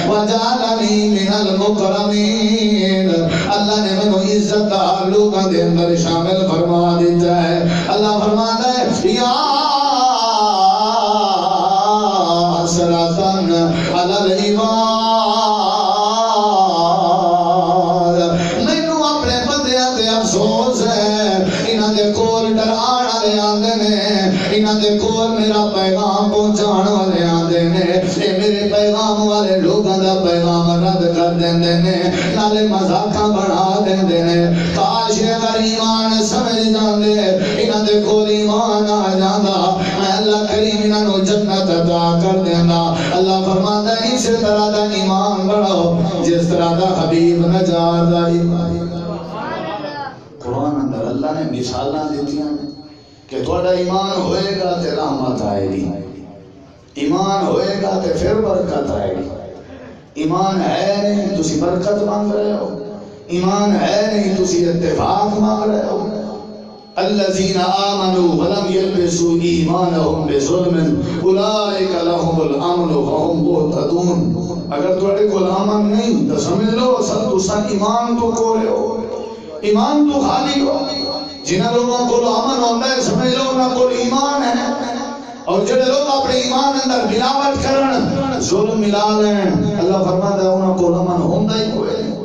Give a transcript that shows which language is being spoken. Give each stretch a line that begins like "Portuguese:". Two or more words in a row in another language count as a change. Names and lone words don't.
Arabic: وجعلنی من المکرمین,
Punjabi: اللہ نے منو عزت دار لوگوں دے اندر شامل فرما دیتا ہے.
Urdu: اللہ فرماتا ہے
Arabic: یا حسرتاً علی العباد,
Punjabi: مینوں اپنے بندیاں تے افسوس ہے, انہاں دے کول ڈران والے آندے نے, انہاں دے کول میرا پیغام پہنچان والے آندے نے, اے میرے پیغام والے لوگاں دا پیغام رد کر دیندے نے, نالے مذاقاں بنا دیندے نے. کاش اگر ایمان سمجھ جاندے, انہاں دے کول ایمان آ جاندا, میں اللہ کریم انہاں نو جنت عطا کر دیندا.
Urdu: اللہ فرماتا ہے
Punjabi: اسی طرح دا ایمان بڑھاؤ جس طرح دا حبیب نجار دا ایمان. قرآن اندر اللہ نے مثالاں دیتیاں کہ تھوڑا ایمان ہوئے گا تے رحمت آئے گی, ایمان ہوئے گا تے پھر برکت آئے گی. ایمان ہے نہیں تسی برکت مانگ رہے ہو, ایمان ہے نہیں تسی اتفاق مانگ رہے ہو.
Arabic: الذین آمنوا ولم یلبسوا ایمانہم بظلم اولئک لہم الامن وہم مہتدون.
Punjabi: اگر تھوڑے کو امن نہیں تو سمجھ لو اصل تسا ایمان تو کو رہے ہو, ایمان تو خالی ہو. جنہاں لوگوں کو امن ہوتا ہے سمجھ لو انہاں کو ایمان ہے, اور جڑے لوگ اپنے ایمان اندر ملاوٹ کرن, ظلم ملا لین,
Urdu: اللہ فرماتا ہے
Punjabi: انہاں کو امن ہوندا ہی کوئی نہیں.